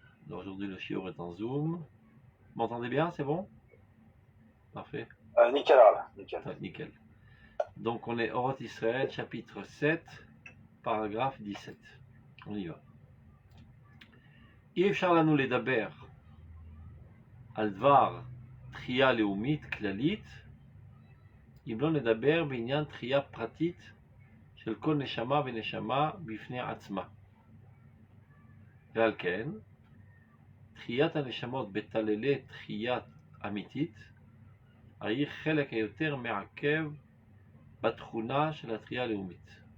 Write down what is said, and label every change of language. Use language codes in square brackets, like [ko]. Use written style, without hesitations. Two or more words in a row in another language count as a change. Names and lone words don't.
[fr] Aujourd'hui, le shiur est en Zoom. Vous m'entendez bien, c'est bon? Parfait. Nickel, là. Nickel. Nickel. Donc, on est Oroth Israël, chapitre 7, paragraphe 17. On y va. [he] אי אפשר לנו לדבר על דבר תחייה לאומית כללית אם לא נדבר בעניין תחייה פרטית של כל נשמה ונשמה בפני עצמה. ועל כן, תחיית הנשמות בתללי תחייה אמיתית היא חלק היותר מעכב בתכונה של התחייה הלאומית.